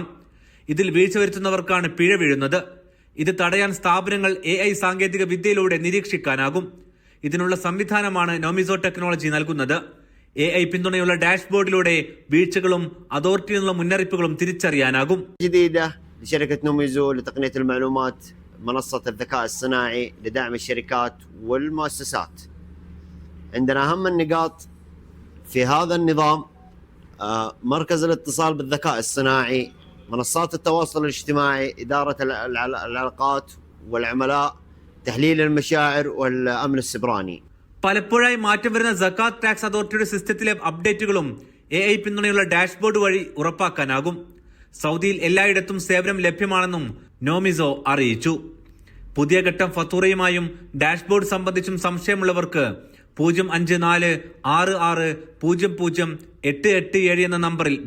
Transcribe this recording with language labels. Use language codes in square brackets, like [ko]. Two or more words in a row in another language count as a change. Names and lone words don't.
[ml] ഇതിൽ വീഴ്ച വരുത്തുന്നവർക്കാണ് പിഴ വീഴുന്നത്. ഇത് തടയാൻ സ്ഥാപനങ്ങൾ AI സാങ്കേതിക വിദ്യയിലൂടെ നിരീക്ഷിക്കാനാകും. ഇതിനുള്ള സംവിധാനമാണ് നൊമിസോ ടെക്നോളജി നൽകുന്നത്. AI പിന്തുണയുള്ള ഡാഷ്ബോർഡിലൂടെ വീഴ്ചകളും അതോറിറ്റിയിൽ നിന്നുള്ള മുന്നറിയിപ്പുകളും തിരിച്ചറിയാനാകും. [ar] شركة نوميزو لتقنية المعلومات منصة الذكاء الصناعي لدعم الشركات والمؤسسات. عندنا أهم النقاط في هذا النظام مركز الاتصال بالذكاء الصناعي، منصات التواصل الاجتماعي، إدارة العلاقات والعملاء، تحليل المشاعر والأمن السبراني. [ml] പലപ്പോഴായി മാറ്റം വരുന്ന സക്കാത്ത് ടാക്സ് അതോറിറ്റിയുടെ സിസ്റ്റത്തിലെ അപ്ഡേറ്റുകളും AI പിന്തുണയുള്ള ഡാഷ്ബോർഡ് വഴി ഉറപ്പാക്കാനാകും. സൗദിയിൽ എല്ലായിടത്തും സേവനം ലഭ്യമാണെന്നും നോമിസോ അറിയിച്ചു. പുതിയ ഘട്ടം ഫത്തൂറയുമായും ഡാഷ്ബോർഡ് സംബന്ധിച്ചും സംശയമുള്ളവർക്ക് 05466008887 എന്ന നമ്പറിൽ ബന്ധപ്പെടാം.